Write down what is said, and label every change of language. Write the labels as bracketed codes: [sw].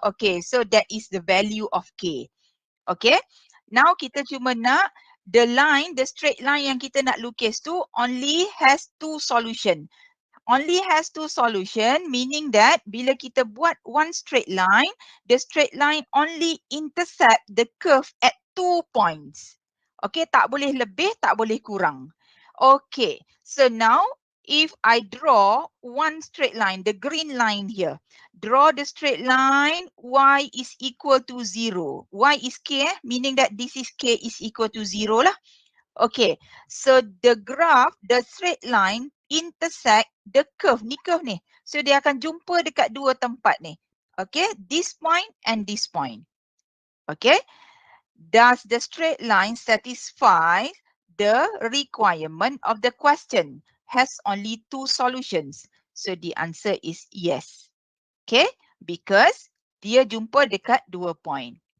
[en] Okay, so that is the value of K. Okay, now [ms] kita cuma nak [en] the line, the straight line [ms] yang kita nak lukis tu [en] only has 2 solution. Only has 2 solution, meaning that [ms] bila kita buat [en] one straight line, the straight line only intercept the curve at 2 points. [ms] Okay, tak boleh lebih, tak boleh kurang. [en] Okay, so now if I draw one straight line, the green line here, draw the straight line, y is equal to 0. Y is k, meaning that this is k is equal to 0 lah. Okay, so the graph, the straight line intersect the curve ni. [ms] So dia akan jumpa dekat dua tempat ni. [en] Okay, this point and this point. Okay, does the straight line satisfy the requirement of the question? Has only 2 solutions. So the answer is yes. Okay, because [ms] dia jumpa dekat [en] 2 point.